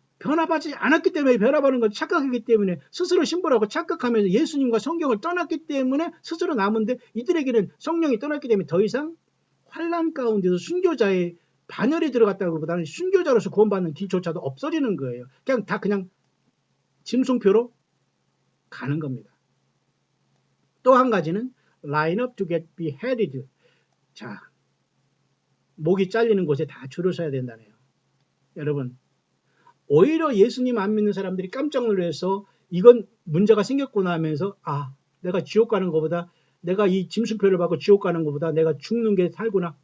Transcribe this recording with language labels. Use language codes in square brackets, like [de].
[ko] 변화받지 않았기 때문에 변화받는 건 착각이기 때문에 스스로 신부라고 착각하면서 예수님과 성경을 떠났기 때문에 스스로 남은데 이들에게는 성령이 떠났기 때문에 더 이상 환난 가운데서 순교자의 반열에 들어갔다기보다는 순교자로서 구원받는 길조차도 없어지는 거예요. 그냥 다 그냥 짐승표로 가는 겁니다. 또 한 가지는 [en] line up to get beheaded. [ko] 자, 목이 잘리는 곳에 다 줄을 서야 된다네요. 여러분, 오히려 예수님 안 믿는 사람들이 깜짝 놀라서 이건 문제가 생겼구나 하면서 내가 지옥 가는 것보다 내가 이 짐승표를 받고 지옥 가는 것보다 내가 죽는 게 살구나.